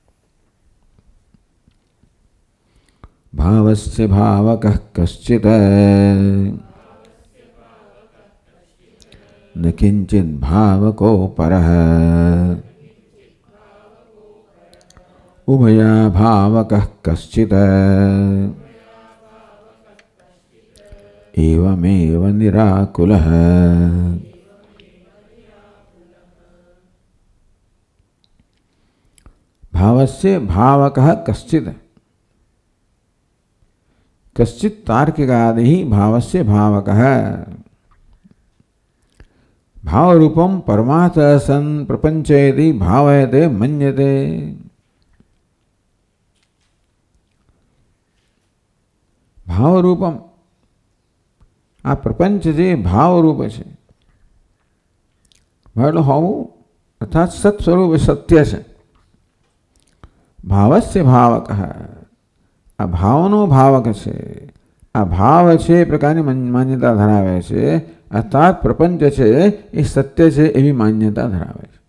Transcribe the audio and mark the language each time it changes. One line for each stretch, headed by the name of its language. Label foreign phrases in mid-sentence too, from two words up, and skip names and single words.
Sanskrit: ભાવસ્ય ભાવકઃ કશ્ચિત ન કિંચિત ભાવકો પરઃ ઉભયા ભાવકઃ કશ્ચિત એવમેવ નિરાકુલઃ. ભાવસ્ય ભાવકઃ કશ્ચિત. कश्चित् तार्किकादिः भावस्य भावकः. भावरूपं परमार्थः सन् प्रपञ्चयति भावयते मन्यते. भावरूपम,
Gujarati: આ પ્રપંચ જે ભાવરૂપ છે, ભાવ એટલે હોવું અર્થાત સત સ્વરૂપ સત્ય છે.
Sanskrit: ભાવસ્ય ભાવક,
Gujarati: આ ભાવનો ભાવક છે. આ ભાવ છે એ પ્રકારની માન્યતા ધરાવે છે, અર્થાત પ્રપંચ છે એ સત્ય છે એવી માન્યતા ધરાવે છે.